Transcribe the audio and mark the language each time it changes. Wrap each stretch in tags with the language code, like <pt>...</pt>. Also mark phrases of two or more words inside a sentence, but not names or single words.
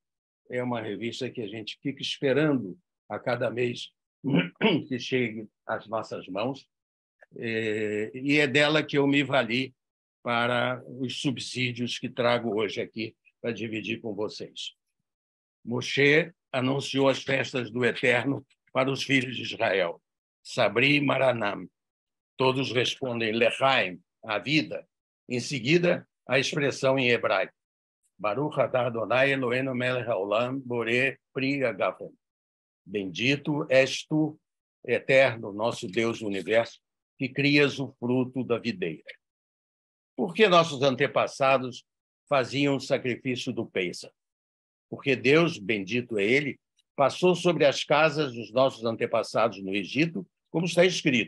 <pt>É uma revista que a gente fica esperando a cada mês que chegue às nossas mãos, e é dela que eu me vali para os subsídios que trago hoje aqui para dividir com vocês. Moshe anunciou as festas do Eterno para os filhos de Israel.</pt> <arc>סברי e מרנן.</arc> <pt>Todos respondem Lechaim, a vida. Em seguida, a expressão em hebraico.</pt> <he>ברוך אתה אדוני אלוהינו מלך העולם בורא פרי הגפן.</he> <pt>Bendito és tu, Eterno, nosso Deus do universo, que crias o fruto da videira. Por que nossos antepassados faziam o sacrifício do Pêssar? Porque Deus, bendito é Ele, passou sobre as casas dos nossos antepassados no Egito, como está escrito.</pt>